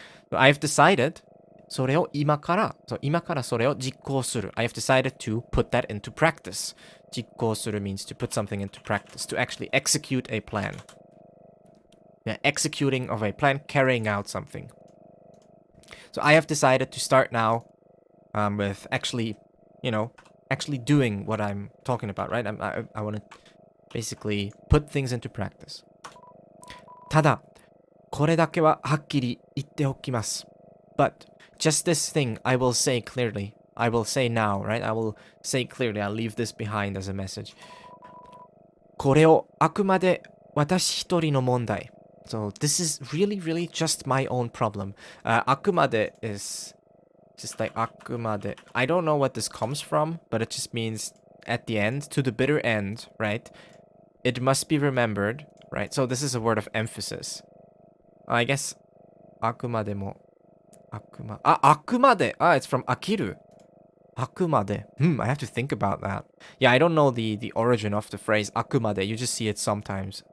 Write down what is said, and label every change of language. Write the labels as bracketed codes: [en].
[en] So I've decided [ja] それを今から、今からそれを実行する. [en] I have decided to put that into practice. 実行する means to put something into practice, to actually execute a plan. Yeah, executing of a plan, carrying out something. So I have decided to start now with actually doing what I'm talking about, right? I want to basically put things into practice. [ja] ただ、これだけははっきり言っておきます. [en] But just this thing I will say clearly. I will say now, right? I will say clearly. I'll leave this behind as a message. [ja] これをあくまで私一人の問題. [en] So this is really, really just my own problem. あくまで is just like あくまで. I don't know what this comes from, but it just means at the end, to the bitter end, right? It must be remembered, right? So this is a word of emphasis. I guess あくまでもあくまで. It's from 飽きる. [ja] あくまで. [en] I have to think about that. Yeah, I don't know the origin of the phrase あくまで. You just see it sometimes.